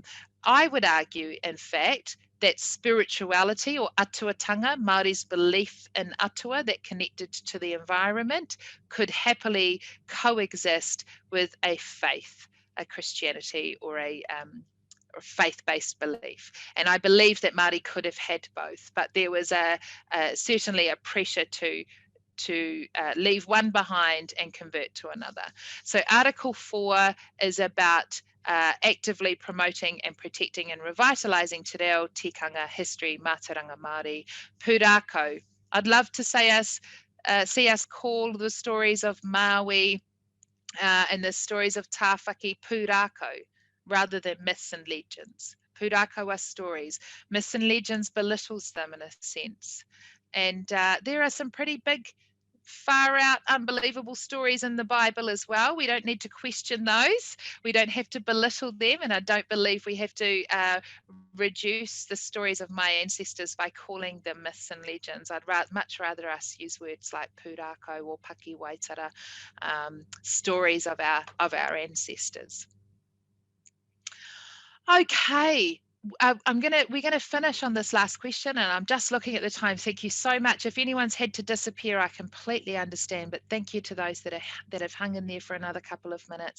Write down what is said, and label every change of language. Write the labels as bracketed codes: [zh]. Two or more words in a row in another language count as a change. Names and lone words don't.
[en] I would argue, in fact, that spirituality or atuatanga, Māori's belief in atua that connected to the environment, could happily coexist with a faith, a Christianity or a faith-based belief. And I believe that Māori could have had both, but there was certainly a pressure to leave one behind and convert to another. So Article 4 is about actively promoting and protecting and revitalising [mi] te reo, tikanga, [en] history, [mi] mātauranga Māori, pūrākau. [en] I'd love to see us call the stories of Maui and the stories of tāwhaki pūrākau rather than myths and legends. Pūrākau are stories. Myths and legends belittles them in a sense. And there are some pretty big, far out, unbelievable stories in the Bible as well. We don't need to question those. We don't have to belittle them. And I don't believe we have to reduce the stories of my ancestors by calling them myths and legends. I'd much rather us use words like pūrākau or [mi] paki waitara, [en] stories of our ancestors. Okay. We're gonna finish on this last question, and I'm just looking at the time. Thank you so much. If anyone's had to disappear, I completely understand, but thank you to those that have hung in there for another couple of minutes.